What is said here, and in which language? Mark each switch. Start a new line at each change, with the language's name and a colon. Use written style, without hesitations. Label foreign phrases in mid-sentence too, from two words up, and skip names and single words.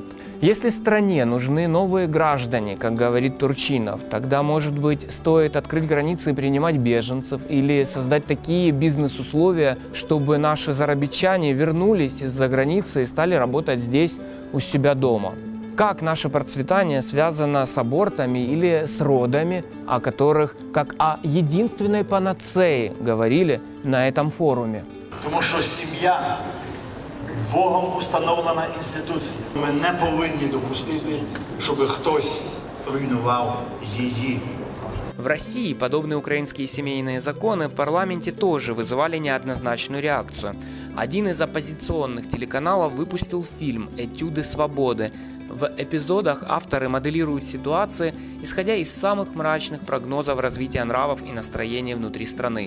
Russian: Если стране нужны новые граждане, как говорит Турчинов, тогда, может быть, стоит открыть границы и принимать беженцев или создать такие бизнес-условия, чтобы наши заробитчане вернулись из-за границы и стали работать здесь, у себя дома. Как наше процветание связано с абортами или с родами, о которых как о единственной панацеи говорили на этом форуме.
Ukrainian: Тому що сім'я Богом установлена інституція. Ми не повинні допустити, щоб хтось руйнував її.
Russian: В России подобные украинские семейные законы в парламенте тоже вызывали неоднозначную реакцию. Один из оппозиционных телеканалов выпустил фильм «Этюды свободы». В эпизодах авторы моделируют ситуации, исходя из самых мрачных прогнозов развития нравов и настроения внутри страны.